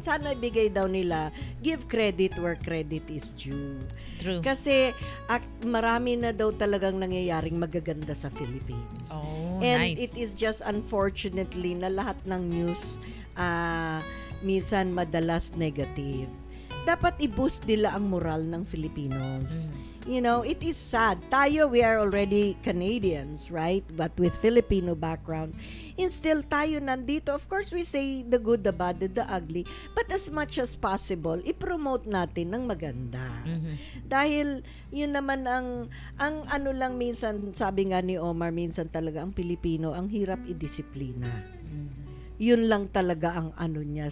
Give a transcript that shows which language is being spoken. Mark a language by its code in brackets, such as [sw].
[tl] Sana ibigay daw nila, [en] give credit where credit is due. True. [tl] Kasi marami na daw talagang nangyayaring magaganda sa Philippines. And [en] it is just unfortunately [tl] na lahat ng news minsan madalas [en] negative. [tl] Dapat i-boost nila ang moral ng Filipinos. [en] It is sad. Tayo, we are already Canadians, right? But with Filipino background. And still, [tl] tayo nandito. [en] Of course, we say the good, the bad, the ugly. But as much as possible, [tl] i-promote natin ng maganda. Dahil, yun naman ang ano lang minsan, sabi nga ni Omar, minsan talaga ang Pilipino, ang hirap i-disiplina. Yun lang talaga ang ano niya.